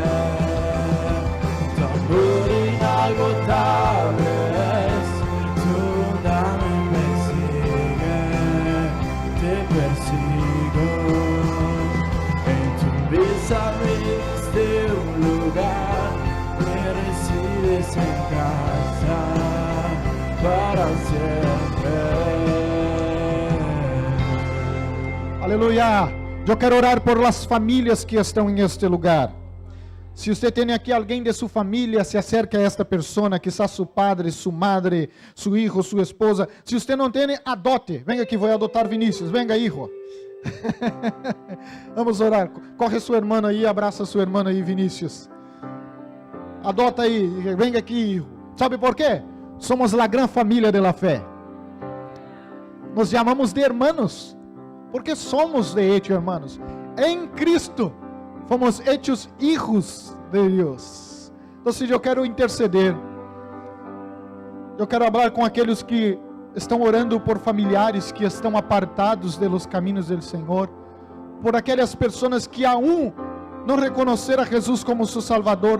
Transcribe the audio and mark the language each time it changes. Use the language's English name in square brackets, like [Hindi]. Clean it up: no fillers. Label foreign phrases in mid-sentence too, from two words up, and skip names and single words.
[Spanish] Tu amor inagotable es, tu bondad me persigue, te persigo. En tu mesa me diste un lugar, me recibes en casa para siempre. [Portuguese] Aleluia. Eu quero orar por las famílias que estão em este lugar. Se você tem aqui alguém de sua família, [Spanish] se acerca [Portuguese] a esta pessoa, quizás seu padre, sua madre, seu filho, sua esposa. Se você não tem, adote. [Spanish] Venga aqui, [Portuguese] vou adotar Vinícius. [Spanish] Venga, hijo. [Portuguese] Vamos orar. Corre sua irmã aí, abraça sua irmã aí, Vinícius. Adota aí, [Spanish] venga aqui, hijo. [Portuguese] Sabe por quê? Somos a grande família da fé. Nos chamamos de hermanos, porque somos [Spanish] de hecho hermanos. [Portuguese] Em Cristo fomos [Spanish] hechos hijos [Portuguese] de Deus. Então, eu quero interceder. Eu quero falar com aqueles que estão orando por familiares que estão apartados dos caminhos do Senhor, por aquelas pessoas que aún não reconheceram a Jesus como seu Salvador.